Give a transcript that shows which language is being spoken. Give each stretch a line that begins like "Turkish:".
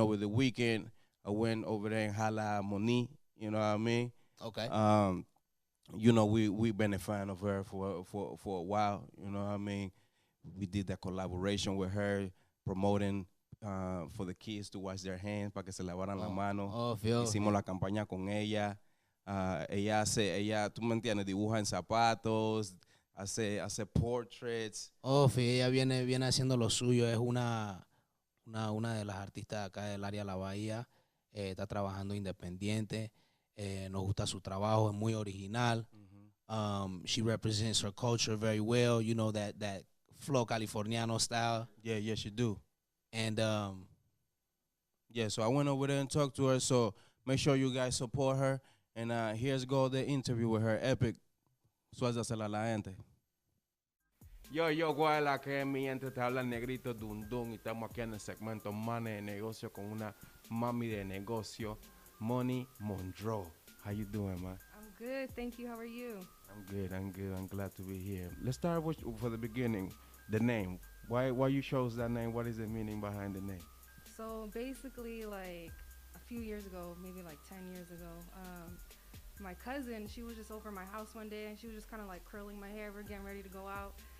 English: Over the weekend, I went over there in Hala Moni. You know what I mean? Okay. You know, we've been a fan of her for a while. You know what I mean? We did that collaboration with her, promoting for the kids to wash their hands para que se lavaran la mano.
Spanish: Hicimos la campaña con ella. Ella, tú me entiendes, dibuja en zapatos, hace portraits. Ella viene haciendo lo suyo. Es una de las artistas acá del área de la Bahía. Está trabajando independiente. Nos gusta su trabajo, es muy original.
English: She represents her culture very well. You know, that flow californiano style. Yeah, she do. And yeah, so I went over there and talked to her. So make sure you guys support her. And here's go the interview with her. Epic. Suéltasela a la gente.
Spanish: Yo, Guayla, que es mi gente, te habla Negrito Dundun y estamos aquí en el segmento Money de Negocio con una mami de negocio, Money Monroe.
English: How you doing, man? I'm good, thank you. How are you? I'm good. I'm glad to be here. Let's start with, for the beginning, the name. Why you chose that name? What is the meaning behind the name? So basically, like a few years ago, maybe like 10 years ago, my cousin, she was just over my house one day and she was just kind of like curling my hair. We're getting ready to go out.